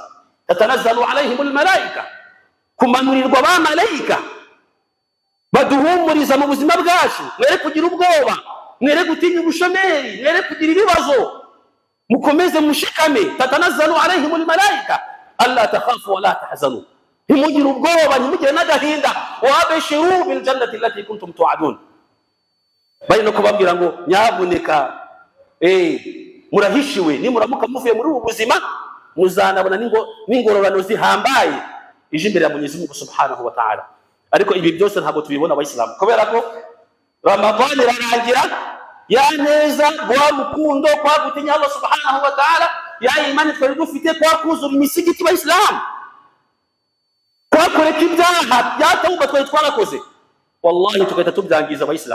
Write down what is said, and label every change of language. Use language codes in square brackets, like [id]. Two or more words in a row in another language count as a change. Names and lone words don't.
[ar] تتنزل عليهم الملائكة, [rw] kumanurirwa ba malaika baduhumuriza mu buzima bwacu, mwere kugira ubwoba, mwere gutinya ubushomeri, mwere kugira ibibazo, mukomeze mushikame. [ar] تتنزل عليهم الملائكة ألا تخافوا ولا تحزنوا, [rw] ntimugire ubwoba, ntimugire n'agahinda. [ar] وأبشروا بالجنة التي كنتم توعدون, [rw] bari no kubabwira ngo nyabuneka murahishiwe, nimuramuka muvuye muri ubu buzima muzanabona n'ingororano zihambaye ije imbere ya Mwenyezi Mungu [ar] سبحانه وتعالى. [rw] Ariko ibi byose ntabwo tubibona abayisilamu, kubera ko Ramadani irarangira, ya neza gwa rukundo kwa gutinya Allah [ar] سبحانه وتعالى, [rw] ya imani twari dufite kwa kuzura imisigiti y'Islamu, kwa kureka ibyaha byatawuba twari twarakoze, wallahi tukahita tubyangiza abayisilamu.